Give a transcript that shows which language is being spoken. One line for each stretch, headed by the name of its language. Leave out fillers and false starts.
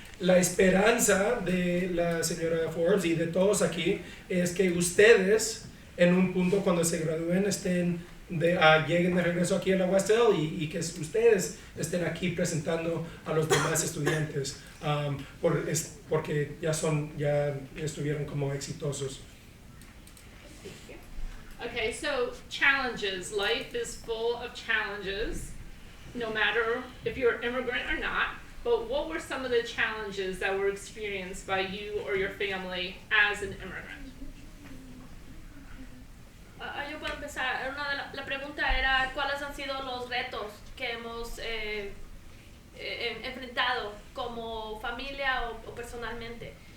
Spanish: La esperanza de la señora Forbes y de todos aquí es que ustedes en un punto cuando se gradúen lleguen de regreso aquí a la Westhill y que ustedes estén aquí presentando a los demás estudiantes porque ya estuvieron como exitosos.
English: Okay, so challenges. Life is full of challenges, no matter if you're an immigrant or not. But what were some of the challenges that were experienced by you or your family as an immigrant?
Spanish: Yo puedo empezar. La pregunta era cuáles han sido los retos que hemos enfrentado como familia o personalmente.